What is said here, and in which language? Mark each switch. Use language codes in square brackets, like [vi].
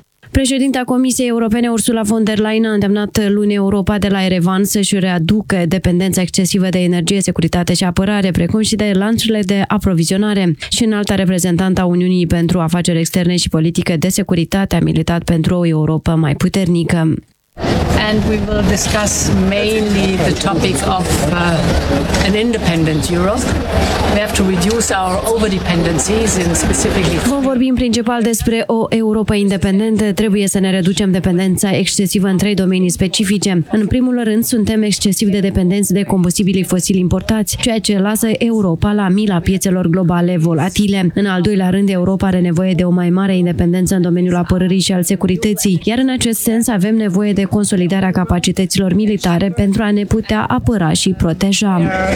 [ro] Președinta Comisiei Europene Ursula von der Leyen a îndemnat luni Europa de la Erevan să-și readucă dependența excesivă de energie, securitate și apărare, precum și de lanțurile de aprovizionare. Și înalta reprezentantă a Uniunii pentru Afaceri Externe și Politică de Securitate a militat pentru o Europa mai puternică. [en] And we will discuss mainly the topic of an independent Europe. We have to reduce our overdependencies in specifically. [ro] Vom vorbi în principal despre o Europa independentă. Trebuie să ne reducem dependența excesivă în trei domenii specifice. În primul rând, suntem excesiv de dependenți de combustibilii fosili importați, ceea ce lasă Europa la mila piețelor globale volatile. În al doilea rând, Europa are nevoie de o mai mare independență în domeniul apărării și al securității, iar în acest sens avem nevoie de consolidarea capacităților militare pentru a ne putea apăra și proteja.